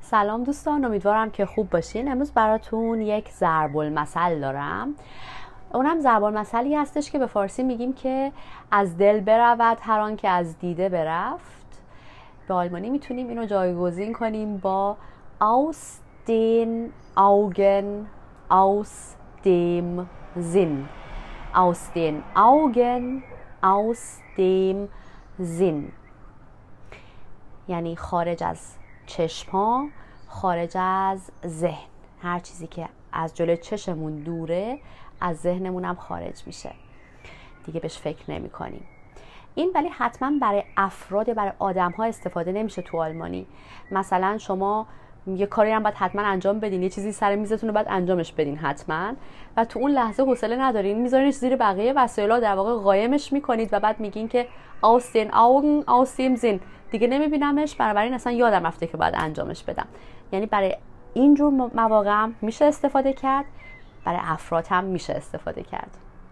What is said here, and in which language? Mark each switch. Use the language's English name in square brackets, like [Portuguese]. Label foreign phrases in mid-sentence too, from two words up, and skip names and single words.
[Persian] سلام دوستان، امیدوارم که خوب باشین. امروز براتون یک ضرب المثل دارم. اونم ضرب المثلی هستش که به فارسی میگیم که از دل برود هر آن که از دیده برفت. به آلمانی میتونیم اینو جایگزین کنیم با [German] aus den Augen, aus dem Sinn. Aus den Augen, aus dem Sinn. [Persian] یعنی خارج از چشم ها، خارج از ذهن. هر چیزی که از جلوی چشممون دوره از ذهنمون هم خارج میشه، دیگه بهش فکر نمی کنیم. این ولی حتما برای افراد، برای آدم ها استفاده نمیشه تو آلمانی. مثلا شما یه کاری هم باید حتما انجام بدین، یه چیزی سر میزتون رو باید انجامش بدین حتما، و تو اون لحظه حوصله ندارین، میذارینش زیر بقیه وسایل ها، در واقع قایمش میکنید و بعد میگین که [German] aus den Augen, aus dem Sinn، [Persian] دیگه نمیبینمش، بنابراین اصلا یادم رفته که باید انجامش بدم. یعنی برای اینجور مواقع هم میشه استفاده کرد، برای افراد هم میشه استفاده کرد.